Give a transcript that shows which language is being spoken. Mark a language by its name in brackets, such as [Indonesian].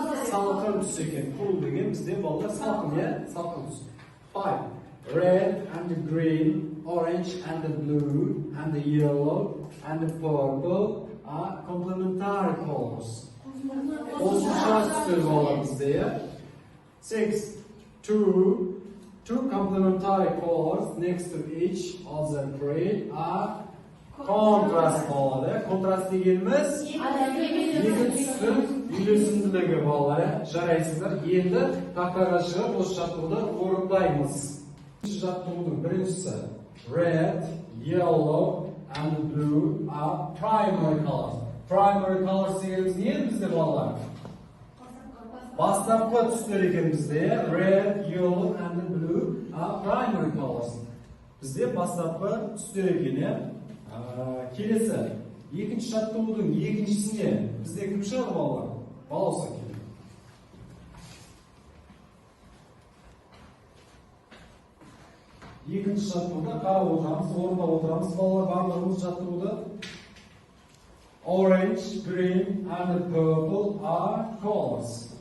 [Kazakh] Salqin түс екен. Cool деген бізде балдар салқын, иә? Салқын түс. [English] Five, red and the green, orange and the blue, and the yellow and the purple are complementary colors. [Kazakh] Қосымша түстер балар бізде, иә? [English] Six, two complementary colors next to each of the green are contrast [Kazakh] болады. Contrast дегеніміз екі түстің үйлесімділігі балалар. Жарайсыздар. Енді тақтаға шығып осы жаттығуды орындаймыз. Жаттығудың біріншісі [English] red, yellow and blue are primary colors. [Kazakh] Primary colors дегеніміз не бізде балалар? Бастапқы түстер екен бізде. [English] Red, yellow and blue are primary colors. [Kazakh] Бізде бастапқы түстер екен. Келесі, екінші жаттығудың екіншісіне бізде кім шығады балалар? Балауса келеді. Екінші жаттығуда қарап отырамыз, орындап отырамыз. Балалар барлығымыз жаттығуды. [English] Orange, green and purple are colors.